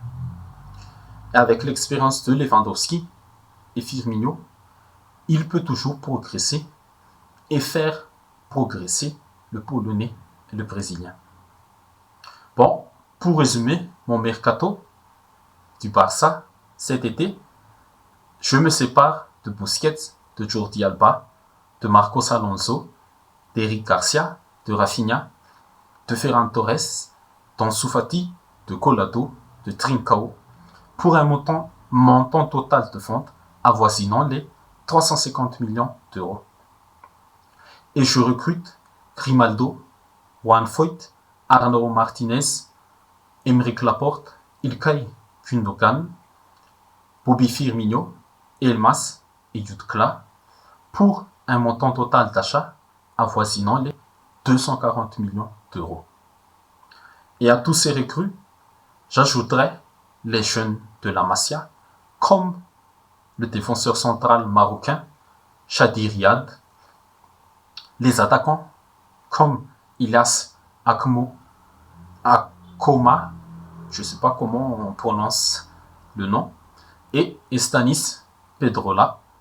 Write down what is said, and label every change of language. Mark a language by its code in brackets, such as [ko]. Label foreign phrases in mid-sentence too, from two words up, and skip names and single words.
[fr] Et avec l'expérience de Lewandowski et Firmino, il peut toujours progresser et faire progresser le Polonais et le Brésilien. Bon, pour résumer mon mercato du Barça cet été, je me sépare de Busquets, de Jordi Alba, de Marcos Alonso, d'Eric Garcia, de Rafinha, de Ferran Torres, d'Ansu Fati, de Collado, de Trincao, pour un montant total de vente avoisinant les 350 millions d'euros. Et je recrute Grimaldo, Juan Foyth, Arnau Martinez, Aymeric Laporte, Ilkay Gundogan, Bobby Firmino, Elmas et Jutkla pour un montant total d'achat avoisinant les 240 millions d'euros. Et à tous ces recrues, j'ajouterai les jeunes de la Masia, comme le défenseur central marocain Chadi Riyad, les attaquants comme Ilyas Akoma, je ne sais pas comment on prononce le nom, et Estanis Pedrola.